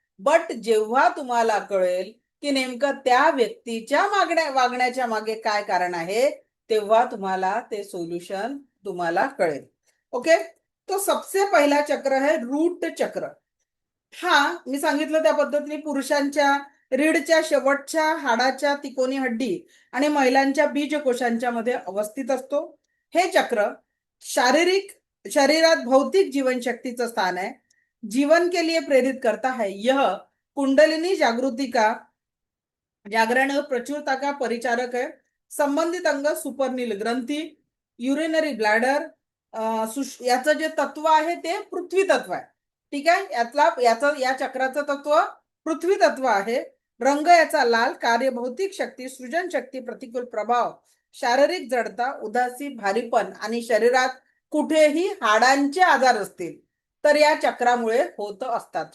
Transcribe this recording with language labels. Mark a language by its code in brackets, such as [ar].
[mr] But जेव्हा तुम्हाला कळेल की नेमकं त्या व्यक्तीच्या वागण्याच्या मागे काय कारण आहे तेव्हा तुम्हाला ते सोल्युशन तुम्हाला कळेल. ओके, [hi] तो सबसे [mr] पहिला चक्र आहे रूट चक्र. हा मी सांगितलं त्या पद्धतीने पुरुषांच्या रीढच्या शेवटच्या हाडाच्या तिकोनी हड्डी आणि महिलांच्या बीजकोशांच्या मध्ये अवस्थित असतो. हे चक्र शारीरिक शरीरात भौतिक जीवन शक्तीचं स्थान है, [hi] जीवन के लिए प्रेरित करता है. यह कुंडलिनी जागृति का जागरण और प्रचुरता का परिचारक है. [mr] संबंधित अंग सुपरनील ग्रंथी, युरिनरी ब्लॅडर, याचं जे तत्व आहे ते पृथ्वी तत्व आहे. ठीक आहे, या चक्राचं तत्व पृथ्वी तत्व आहे. रंग याचा लाल, कार्य भौतिक शक्ती, सृजन शक्ती, प्रतिकूल प्रभाव, शारीरिक जडता, उदासी, भारीपण आणि शरीरात कुठेही हाडांचे आजार असतील तर या चक्रामुळे होत असतात.